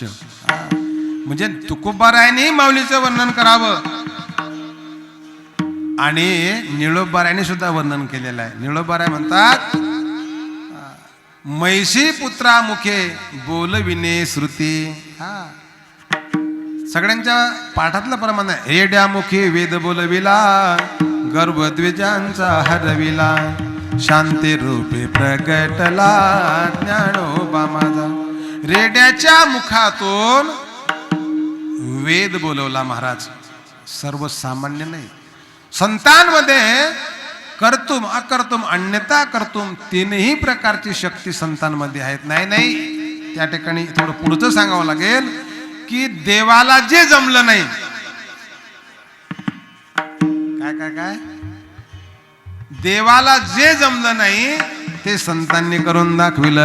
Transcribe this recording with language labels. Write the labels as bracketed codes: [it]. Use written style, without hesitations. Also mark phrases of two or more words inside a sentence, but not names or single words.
[mr] म्हणजे तुकोबारायांनी माऊलीचं वर्णन करावं आणि निळोबारायांनी सुद्धा वर्णन केलेलं आहे. निळोबाराय म्हणतात, म्हैशी पुत्रा मुखे बोलविणे श्रुती. सगळ्यांच्या पाठातलं प्रमाण आहे. रेड्या मुखे वेद बोलविला, गर्भद्विजांचा हरविला, शांती रूपे प्रगटला ज्ञानोबा माझा. रेड्याच्या मुखातून वेद बोलवला महाराज. सर्वसामान्य नाही, संतांमध्ये [sa] कर्तुम अकर्तुम अन्यथा कर्तुम [mr] तीनही प्रकारची शक्ती संतांमध्ये आहेत. नाही, त्या ठिकाणी थोडं पुढचं सांगावं लागेल की देवाला जे जमलं नाही, काय देवाला जे जमलं नाही ते संतांनी करून दाखविलं.